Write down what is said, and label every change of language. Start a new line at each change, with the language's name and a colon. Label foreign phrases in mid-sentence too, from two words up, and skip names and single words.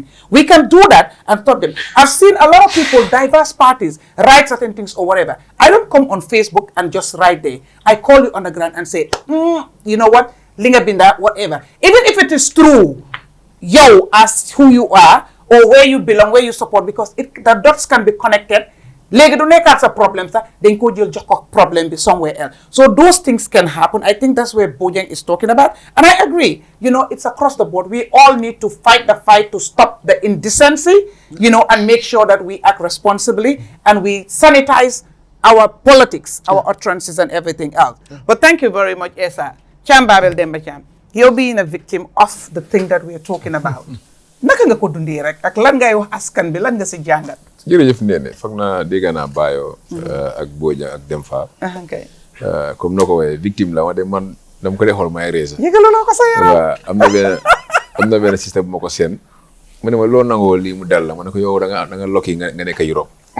English: We can do that and stop them. I've seen a lot of people, diverse parties, write certain things or whatever. I don't come on Facebook and just write there. I call you on the ground and say, you know what, Linga Binda, whatever. Even if it is true, you as who you are or where you belong, where you support, because the dots can be connected.
Wolof: Legi do nekkat sa problem sa, then ko jël jox ko
English: problem be somewhere else. So those things can happen. I think that's where Bojang is talking about. And I agree. You know, it's across the board. We all need to fight the fight to stop the indecency, you know, and make sure that we act responsibly and we sanitize our politics, our utterances and everything else. But thank you very much, Essa. Cham Babel Demba Cham. You're being a victim of the thing that we're talking about.
Wolof: Naka nga ko dundee rek ak lan ngay wax askan bi lan nga si jàngat. jërëjëf Ndéné foog naa dégg naa Bayo ak Bojang ak Demfa.
English: Okay.
Wolof: Comme noo ko waxee victime la de man dama ko dee xool may reesa. yëgaluloo ko sa yaram. waaw am na benn système bu ma ko seen mu ne ma loo nangoo lii mu dal la ma ne ko yow da nga lokki nga nekk Europe.